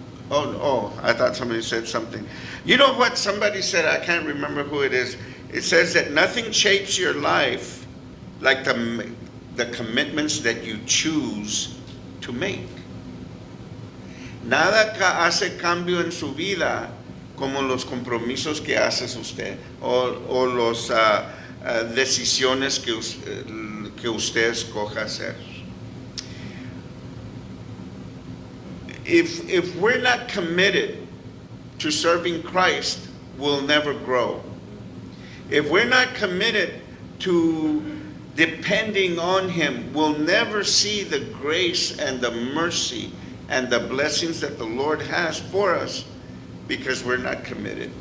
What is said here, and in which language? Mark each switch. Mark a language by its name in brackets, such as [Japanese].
[English] Oh, I thought somebody said something. You know what somebody said? I can't remember who it is. It says that nothing shapes your life like the commitments that you choose to make. [Spanish] Nada hace cambio en su vida como los compromisos que haces usted o los decisiones que usted escoja hacer. [English] If we're not committed to serving Christ, we'll never grow. If we're not committed to depending on Him, we'll never see the grace and the mercy and the blessings that the Lord has for us because we're not committed.